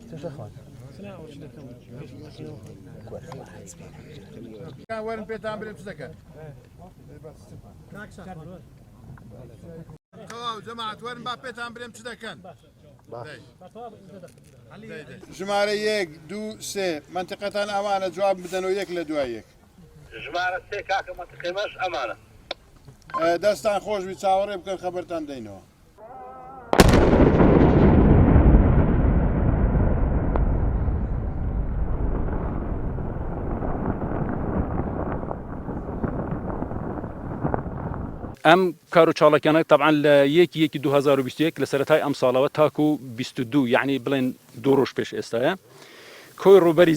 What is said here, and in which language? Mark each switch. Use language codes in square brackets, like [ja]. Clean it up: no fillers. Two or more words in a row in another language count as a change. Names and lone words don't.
[ar] كان وين بيت عمري بسكن جماعة وين بيت عمري بسكن [ckb] ژمارە 1 2 3 منطقەتان ئەمانە جواب بدەن و 1 لە دوای 1 ژمارە 3 کاکە منطقەمەش ئەمانە دەستان خۆشبی چاوەڕێ بکەن خەبەرتان دەینەوە ئەم کار و چاڵەکانە طبعا لە 1/1/2021 لە سەرەتای ئەم ساڵەوە تاکو 22 یعنی بڵێن 2 ڕۆژ پێش ئێستاە کۆی ڕووبەری